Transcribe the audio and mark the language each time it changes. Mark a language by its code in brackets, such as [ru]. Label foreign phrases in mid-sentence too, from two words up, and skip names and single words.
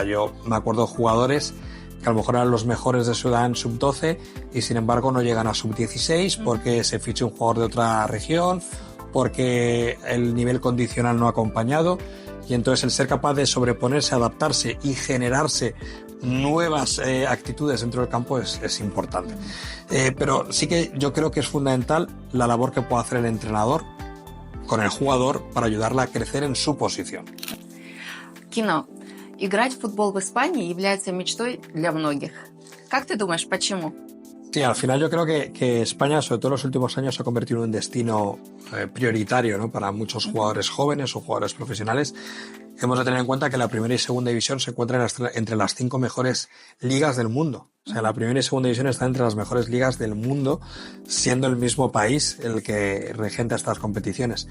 [es] Yo me acuerdo de jugadores que a lo mejor eran los mejores de su edad en sub-12 y sin embargo no llegan a sub-16 porque se ficha un jugador de otra región, porque el nivel condicional no ha acompañado, y entonces el ser capaz de sobreponerse, adaptarse y generarse nuevas actitudes dentro del campo es importante. Pero sí que yo creo que es fundamental la labor que puede hacer el entrenador con el jugador para ayudarla a crecer en su posición. [ru] Кино. Играть в футбол в Испании является мечтой для многих. Как ты думаешь, почему? [es] Sí, al final yo creo que España, sobre todo en los últimos años, se ha convertido en un destino prioritario, ¿no?, para muchos jugadores jóvenes o jugadores profesionales. Hemos de tener en cuenta que la primera y segunda división se encuentran entre las 5 mejores ligas del mundo. O sea, la primera y segunda división están entre las mejores ligas del mundo, siendo el mismo país el que regenta estas competiciones.